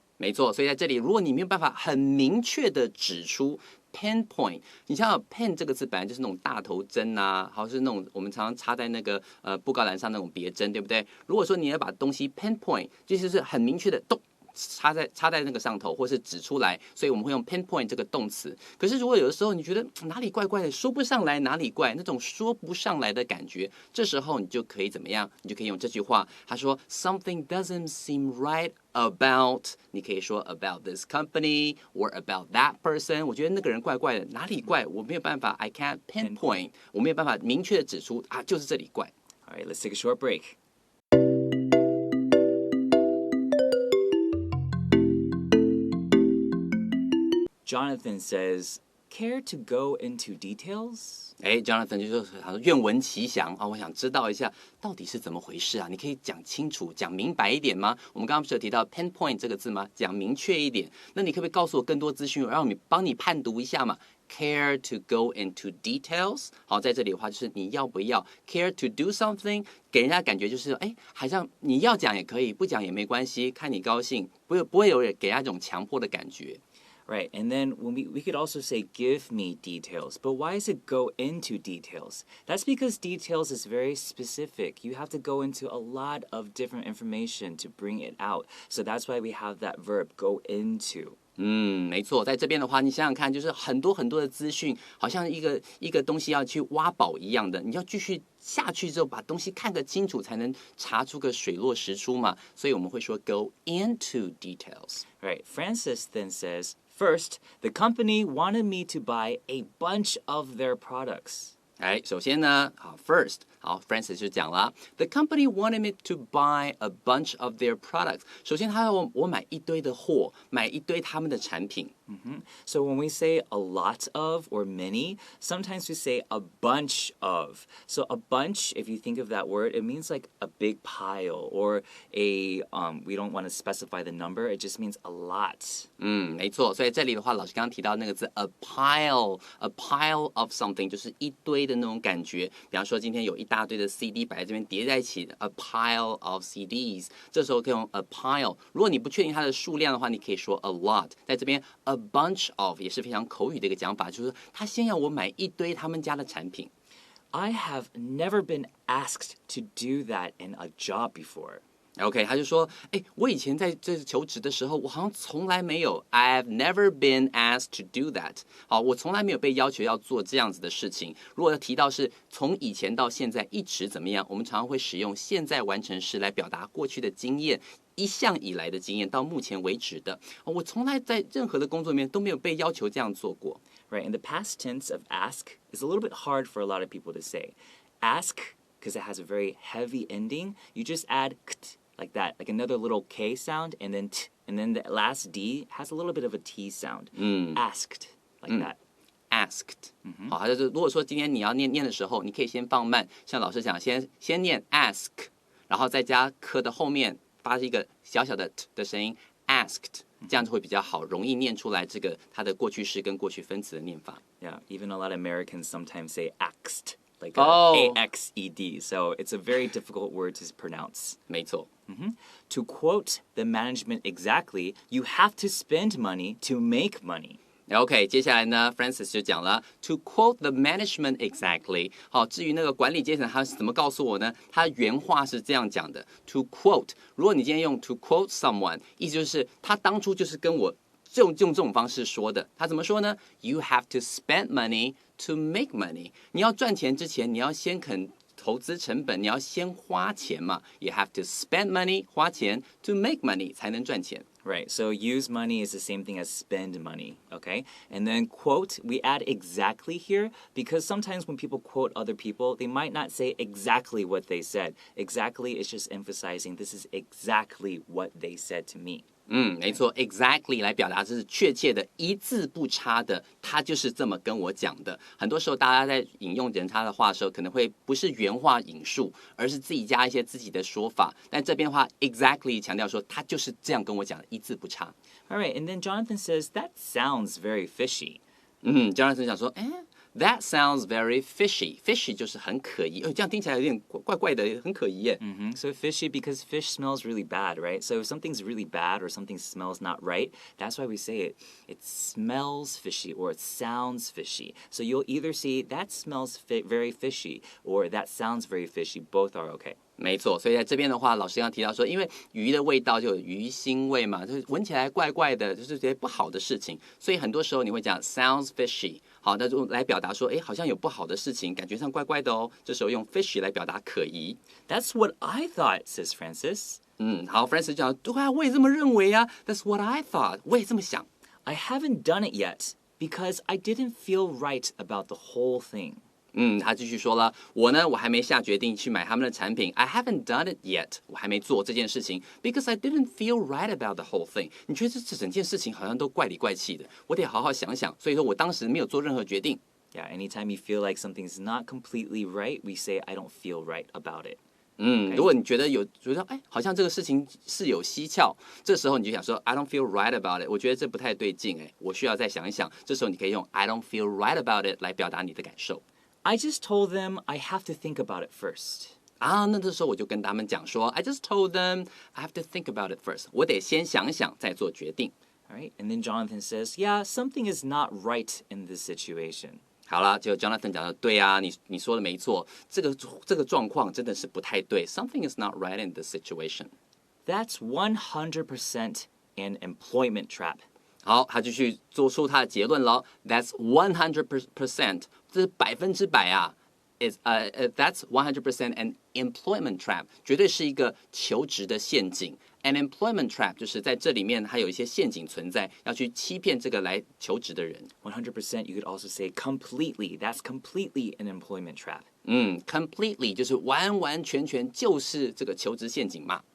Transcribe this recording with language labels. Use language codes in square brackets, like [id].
[zh] 没错，所以在这里，如果你没有办法很明确的指出 pinpoint， 你想想 pen 这个字本来就是那种大头针啊，好像是那种我们常常插在那个布告栏上那种别针，对不对？如果说你要把东西 pinpoint， 就是很明确的插在那个上头，或是指出来，所以我们会用 pinpoint 这个动词。可是如果有的时候你觉得哪里怪怪的，说不上来哪里怪，那种说不上来的感觉，这时候你就可以怎么样？你就可以用这句话，他说 [en] something doesn't seem right about， [zh] 你可以说 [en] about this company or about that person。 [zh] 我觉得那个人怪怪的，哪里怪？我没有办法 ， [en] I can't pinpoint， [zh] 我没有办法明确的指出啊，就是这里怪。 [en] All right, let's take a short break. Jonathan says, care to go into details? [zh] Jonathan 就说愿闻其详啊，我想知道一下到底是怎么回事啊？你可以讲清楚、讲明白一点吗？我们刚刚不是有提到 pinpoint 这个字吗？讲明确一点。那你可不可以告诉我更多资讯，让我帮你判读一下嘛？ [en] Care to go into details？ [zh] 好，在这里的话就是你要不要 [en] care to do something， [zh] 给人家感觉就是好像你要讲也可以，不讲也没关系，看你高兴，不会有人给人家这种强迫的感觉。 [en] Right, and then when we could also say, give me details. But why is it go into details? That's because details is very specific. You have to go into a lot of different information to bring it out. So that's why we have that verb, go into. [zh] 没错，在这边的话，你想想看，就是很多很多的资讯，好像一个东西要去挖宝一样的，你要继续下去之后，把东西看个清楚，才能查出个水落石出嘛。所以我们会说 [en] go into details. Right, Francis then says, first, the company wanted me to buy a bunch of their products. [zh] 首先呢，first， Francis 就讲了 ， [en] The company wanted me to buy a bunch of their products。 [zh] 首先，他要我买一堆的货，买一堆他们的产品。 [en] So when we say a lot of or many, sometimes we say a bunch of. So a bunch, if you think of that word, it means like a big pile or we don't want to specify the number, it just means a lot. [zh] 没错，所以这里的话，老师刚刚提到那个字 a pile of something 就是一堆的那种感觉。比方说今天有一大堆的 CD 摆在这边叠在一起 ， [en] a pile of CDs， [zh] 这时候可以用 a pile。如果你不确定它的数量的话，你可以说 a lot。在这边 [en] a bunch of [zh] 也是非常口语的一个讲法，就是他先要我买一堆他们家的产品。 [en] I have never been asked to do that in a job before. [zh] OK， 他就说，我以前在这求职的时候，我好像从来没有 ， [en] I've never been asked to do that。 [zh] 好，我从来没有被要求要做这样子的事情。如果要提到是从以前到现在一直怎么样，我们常常会使用现在完成时来表达过去的经验。一向以来的经验到目前为止的，我从来在任何的工作里面都没有被要求这样做过。 [en] Right, and the past tense of ask is a little bit hard for a lot of people to say. Ask, because it has a very heavy ending, you just add kt like that, like another little K sound, and then t, and then the last D has a little bit of a T sound. Asked, like that. [zh] Asked， 好，就是如果说今天你要念的时候，你可以先放慢，像老师讲，先念 ask， 然后再加科的后面。发一个小小的 t 的声音 ，asked， 这样就会比较好，容易念出来这个它的过去式跟过去分词的念法。 [en] Yeah, even a lot of Americans sometimes say axed, like A-X-E-D. So it's a very difficult word to pronounce. [zh] 没错。 [en] To quote the management exactly, you have to spend money to make money. OK， [zh] 接下来呢 [en] ，Francis [zh] 就讲了 [en] ，To quote the management exactly。 [zh] 好，至于那个管理阶层他是怎么告诉我呢？他原话是这样讲的 ：To quote， 如果你今天用 to quote someone， 意思就是他当初就是跟我用这种方式说的。他怎么说呢 ？ [en] You have to spend money to make money。 [zh] 你要赚钱之前，你要先肯投资成本，你要先花钱嘛。 [en] You have to spend money， [zh] 花钱 [en] to make money [zh] 才能赚钱。 [en] Right, so use money is the same thing as spend money, okay? And then quote, we add exactly here because sometimes when people quote other people, they might not say exactly what they said. Exactly is just emphasizing this is exactly what they said to me. [zh] 没错 ，exactly 来表达这是确切的，一字不差的，他就是这么跟我讲的。很多时候，大家在引用人他的话的时候，可能会不是原话引述，而是自己加一些自己的说法。但这边的话 ，exactly 强调说他就是这样跟我讲的，一字不差。 [en] All right, and then Jonathan says, that sounds very fishy. Jonathan [zh] 想说， [en] That sounds very fishy. [zh] Fishy 就是很可疑，这样听起来有点怪怪的，很可疑耶。 [en] So fishy because fish smells really bad, right? So if something's really bad or something smells not right, that's why we say it. It smells fishy or it sounds fishy. So you'll either see that smells very fishy or that sounds very fishy. Both are okay. [zh] 没错，所以在这边的话，老师刚刚提到说，因为鱼的味道就有鱼腥味嘛，就是闻起来怪怪的，就是这些不好的事情，所以很多时候你会讲 [en] sounds fishy， [zh] 好，那就来表达说，好像有不好的事情，感觉上怪怪的哦，这时候用 fishy 来表达可疑。 [en] That's what I thought, says Francis. [zh] 好 ，Francis 讲，对啊，我也这么认为啊 ， [en] That's what I thought， [zh] 我也这么想。 [en] I haven't done it yet because I didn't feel right about the whole thing. [zh] 他继续说了，我还没下决定去买他们的产品 ， [en] I haven't done it yet， [zh] 我还没做这件事情 ， [en] because I didn't feel right about the whole thing。 [zh] 你觉得这整件事情好像都怪里怪气的，我得好好想想。所以说我当时没有做任何决定。 [en] Yeah, anytime you feel like something's not completely right, we say I don't feel right about it. [zh] 如果你觉得好像这个事情是有蹊跷，这时候你就想说 [en] I don't feel right about it， [zh] 我觉得这不太对劲，我需要再想一想。这时候你可以用 [en] I don't feel right about it [zh] 来表达你的感受。 [en] I just told them I have to think about it first. [zh] 那这时候我就跟他们讲说 [en] I just told them I have to think about it first， [zh] 我得先想想再做决定。 [en] All right, and then Jonathan says, yeah, something is not right in this situation. [zh] 好了，就 Jonathan 讲的对啊，你说的没错，这个状况真的是不太对。 [en] Something is not right in this situation. That's 100% an employment trap. [zh] 好，他继续做出他的结论了。 [en] That's 100%， [zh] 这是100%啊。 [en] That's 100% an employment trap， [zh] 绝对是一个求职的陷阱。 An employment trap 就是在这里面它有一些陷阱存在，要去欺骗这个来求职的人。 [en] 100%, you could also say completely. That's completely an employment trap. [zh] Completely 就是完完全全就是这个求职陷阱嘛。